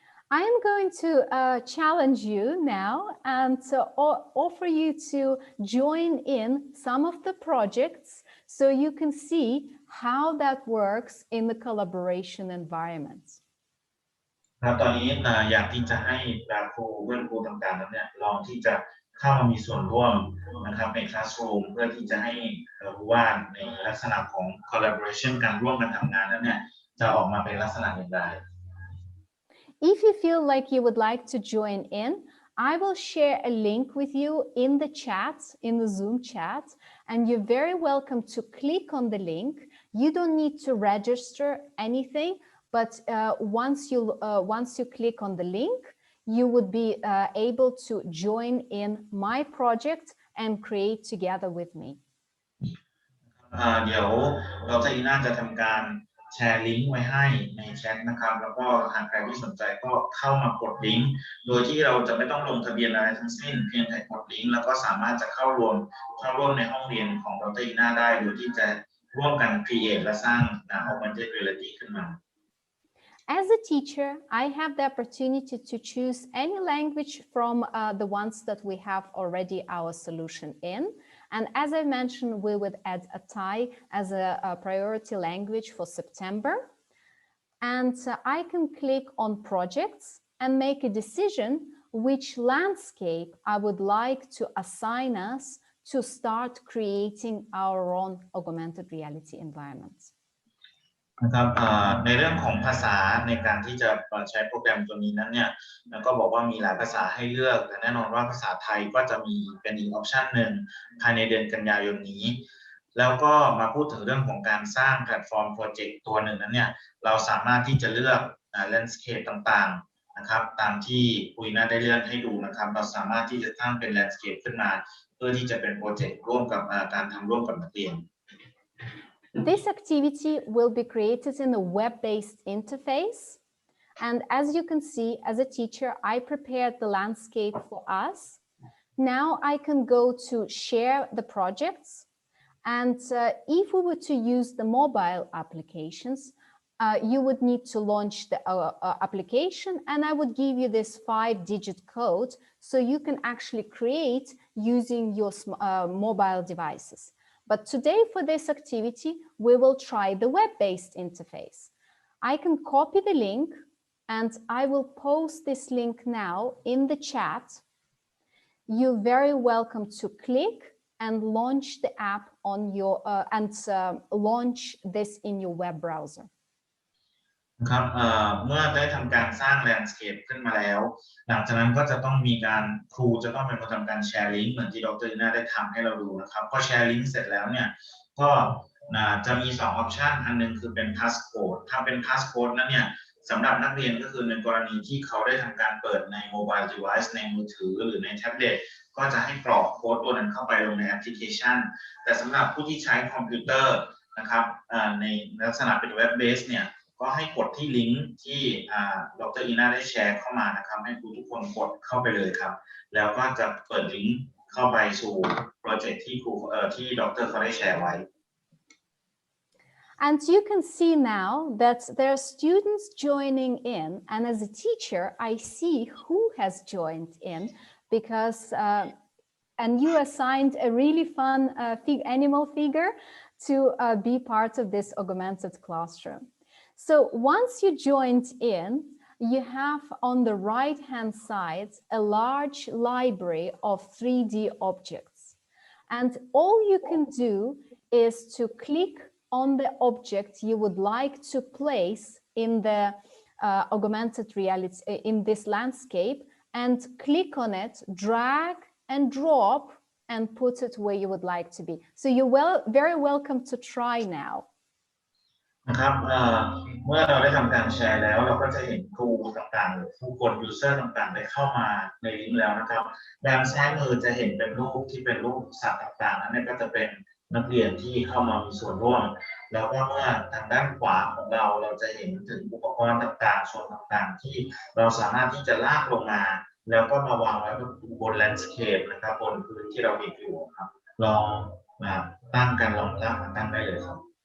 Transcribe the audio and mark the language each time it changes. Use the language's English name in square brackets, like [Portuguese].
[English] I am going to challenge you now and offer you to join in some of the projects so you can see how that works in the collaboration environment. [Thai] ครับตอนนี้อยากที่จะให้ครูเพื่อนครูต่างๆนั้นเนี่ยลองที่จะเข้ามามีส่วนร่วมนะครับใน Classroom เพื่อที่จะให้รู้ว่าในลักษณะของ collaboration การร่วมกันทำงานนั้นเนี่ยจะออกมาเป็นลักษณะอย่างไร [English] If you feel like you would like to join in, I will share a link with you in the chat, in the Zoom chat, and you're very welcome to click on the link. You don't need to register anything, but once you click on the link, you would be able to join in my project and create together with me. [Thai] เดี๋ยวเราจะทำการแชร์ลิงก์ไว้ให้ในแชทนะครับแล้วก็หากใครที่สนใจก็เข้ามากดลิงก์โดยที่เราจะไม่ต้องลงทะเบียนอะไรทั้งสิ้นเพียงแต่กดลิงก์แล้วก็สามารถจะเข้าร่วมในห้องเรียนของดร.อีน่าได้โดยที่จะร่วมกัน create และสร้าง augmented reality ขึ้นมา [English] As a teacher, I have the opportunity to choose any language from the ones that we have already our solution in. And as I mentioned, we would add a Thai as a priority language for September. And I can click on projects and make a decision which landscape I would like to assign us to start creating our own augmented reality environments. [Thai] นะครับในเรื่องของภาษาในการที่จะใช้โปรแกรมตัวนี้นั้นเนี่ยก็บอกว่ามีหลายภาษาให้เลือกแต่แน่นอนว่าภาษาไทยก็จะมีเป็นอีกออปชันหนึ่งภายในเดือนกันยายนนี้แล้วก็มาพูดถึงเรื่องของการสร้างแพลตฟอร์มโปรเจกต์ตัวหนึ่งนั้นเนี่ยเราสามารถที่จะเลือกแลนด์สเคปต่างๆนะครับตามที่คุยน่าได้เลื่อนให้ดูนะครับเราสามารถที่จะสร้างเป็นแลนด์สเคปขึ้นมาเพื่อที่จะเป็นโปรเจกต์ร่วมกับการทำร่วมกับนักเรียน [English] This activity will be created in a web-based interface. And as you can see, as a teacher, I prepared the landscape for us. Now I can go to share the projects. And if we were to use the mobile applications, you would need to launch the application, and I would give you this 5-digit code so you can actually create using your mobile devices. But today for this activity, we will try the web-based interface. I can copy the link and I will post this link now in the chat. You're very welcome to click and launch the app on your launch this in your web browser. [Thai] ครับเมื่อได้ทำการสร้างแลนด์สเคปขึ้นมาแล้วหลังจากนั้นก็จะต้องมีการครูจะต้องเป็นคนทำการแชร์ลิงก์เหมือนที่ดร.อีน่าได้ทำให้เราดูนะครับพอแชร์ลิงก์เสร็จแล้วเนี่ยก็ จะมี2ออปชันอันนึงคือเป็นพาสโค้ดถ้าเป็นพาสโค้ดนั้นเนี่ยสำหรับนักเรียนก็คือในกรณีที่เขาได้ทำการเปิดในโมบายเดเวิซในมือถือหรือในแท็บเล็ตก็จะให้กรอกโค้ดตัวนั้นเข้าไปลงในแอปพลิเคชันแต่สำหรับผู้ที่ใช้คอมพิวเตอร์นะครับในลักษณะเป็นเว็บเบสเนี่ยก็ให้กดที่ลิงก์ที่ดร. อีน่าได้แชร์เข้ามานะครับให้ทุกคนกดเข้าไปเลยครับแล้วก็จะเปิดลิงก์เข้าไปสู่โปรเจกต์ที่ที่ดร. เขาได้แชร์ไว้ [English] And you can see now that there are students joining in, and as a teacher, I see who has joined in because and you assigned a really fun animal figure to be part of this augmented classroom. So once you joined in, you have on the right-hand side a large library of 3D objects. And all you can do is to click on the object you would like to place in the augmented reality, in this landscape, and click on it, drag and drop, and put it where you would like to be. So you're very welcome to try now. [Thai] นะครับเมื่อเราได้ทำการแชร์แล้วเราก็จะเห็นครูต่างๆหรือผู้คนยูเซอร์ต่างๆได้เข้ามาในลิงก์แล้วนะครับด้านซ้ายมือจะเห็นเป็นรูปที่เป็นรูปสัตว์ต่างๆนั่นก็จะเป็นนักเรียนที่เข้ามามีส่วนร่วมแล้วก็เมื่อทางด้านขวาของเราจะเห็นถึงอุปกรณ์ต่างๆส่วนต่างๆที่เราสามารถที่จะลากลงมาแล้วก็มาวางไว้บนแลนด์สเคปนะครับบนพื้นที่เราเห็นอยู่ครับลองตั้งกันลองลากมาตั้งได้เลยครับ